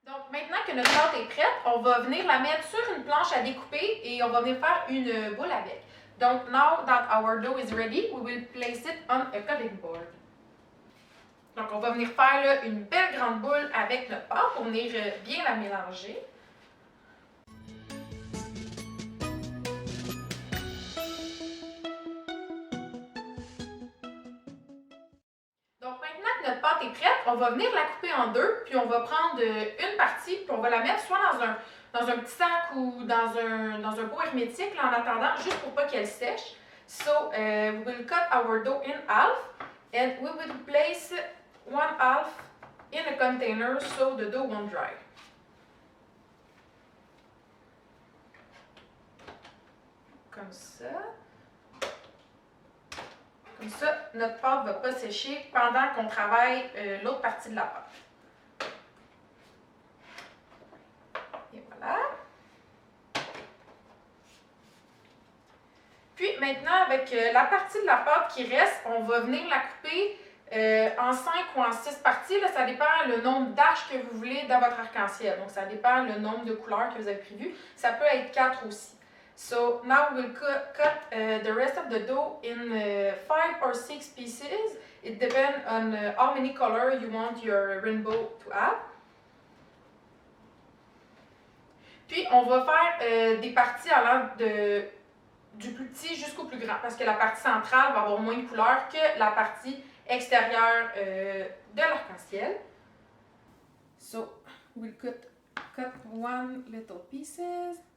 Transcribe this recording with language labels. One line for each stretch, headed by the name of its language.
French: Maintenant que notre pâte est prête, on va venir la mettre sur une planche à découper et on va venir faire une boule avec.
English: Donc, now that our dough is ready, we will place it on a cutting board.
French: Donc, on va venir faire là, une belle grande boule avec notre pâte pour venir bien la mélanger. Donc maintenant que notre pâte est prête, on va venir la couper en deux, puis on va prendre une partie, puis on va la mettre soit dans un petit sac ou dans un pot hermétique là, en attendant, juste pour pas qu'elle sèche.
English: So we will cut our dough in half and we will place one half in a container so the dough won't dry.
French: Comme ça. Comme ça, notre pâte ne va pas sécher pendant qu'on travaille l'autre partie de la pâte. Et voilà. Puis maintenant, avec la partie de la pâte qui reste, on va venir la couper en 5 ou en 6 parties. Là, ça dépend le nombre d'arches que vous voulez dans votre arc-en-ciel. Donc, ça dépend le nombre de couleurs que vous avez prévu. Ça peut être 4 aussi.
English: So now we'll cut the rest of the dough in 5 or 6 pieces. It depends on how many colors you want your rainbow to have.
French: Puis on va faire des parties allant du plus petit jusqu'au plus grand parce que la partie centrale va avoir moins de couleurs que la partie extérieur de l'arc-en-ciel.
English: So, we'll cut one little pieces.